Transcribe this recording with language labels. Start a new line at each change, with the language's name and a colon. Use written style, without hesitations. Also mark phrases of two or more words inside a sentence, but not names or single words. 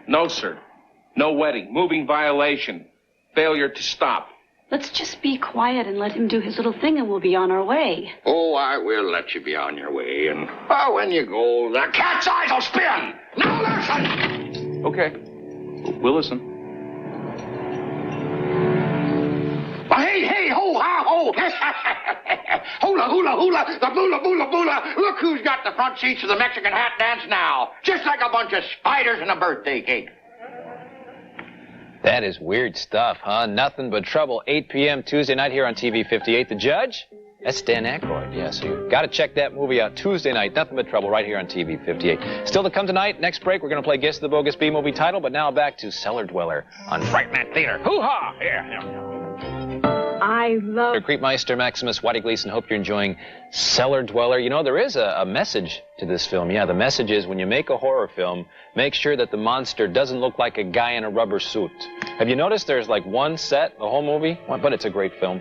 English: No, sir. No wedding. Moving violation. Failure to stop. Let's just be quiet and let him do his little thing and we'll be on our way. Oh, I will let you be on your way. And when you go, the cat's eyes will spin. Now listen. Okay. We'll listen. Hey, ho, ha, ho. Hula, hula, hula, the bula, bula, bula. Look who's got the front seats of the Mexican hat dance now. Just like a bunch of spiders in a birthday cake. That is weird stuff, huh? Nothing but trouble. 8 p.m. Tuesday night here on TV 58. The Judge? That's Dan Aykroyd. Yeah, so you've got to check that movie out Tuesday night. Nothing but trouble right here on TV 58. Still to come tonight. Next break, we're going to play Guess the Bogus B movie title, but now back to Cellar Dweller on Fright Night Theater. Hoo-ha! Yeah. I love... Creepmeister Maximus Whitey Gleason. Hope you're enjoying Cellar Dweller. You know, there is a message to this film. Yeah, the message is when you make a horror film, make sure that the monster doesn't look like a guy in a rubber suit. Have you noticed there's like one set, the whole movie? Well, but it's a great film.